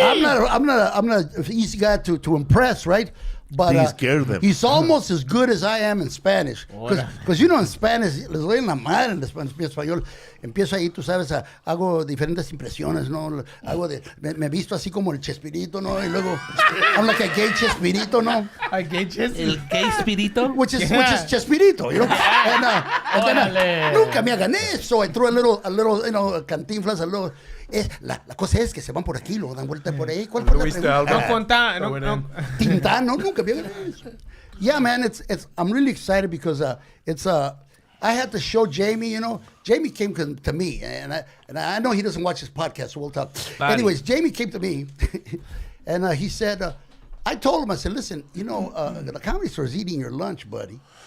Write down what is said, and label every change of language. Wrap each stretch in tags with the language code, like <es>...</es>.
<en>I'm not an easy guy to impress, right? But He scared them. he's almost as good as I am in Spanish. Because you know, in Spanish,</en> <es>les doy en la madre en español. Empiezo ahí, tú sabes, hago diferentes impresiones, ¿no? Me visto así como el Chespirito, ¿no? Y luego,</es> <en>I'm like a gay Chespirito,</en> <es>¿no?</es> <en>I get you.</en> <es>El gay espirito.</es> <en>Which is Chespirito, you know? And then,</en> <es>nunca me hagan eso.</es> <en>I threw a little, you know, cantinflas, a little.</en> <es>La cosa es que se van por aquí, luego dan vuelta por ahí. ¿Cuál fue la Luis pregunta? No conta. No. Tintán, no, nunca me hagan eso.</es> <en>Yeah, man, I'm really excited because I had to show Jamie, you know. Jamie came to me, and I know he doesn't watch this podcast, so we'll talk. Anyways, Jamie came to me, and he said, I told him, I said, listen, you know, the Comedy Store is eating your lunch, buddy.</en>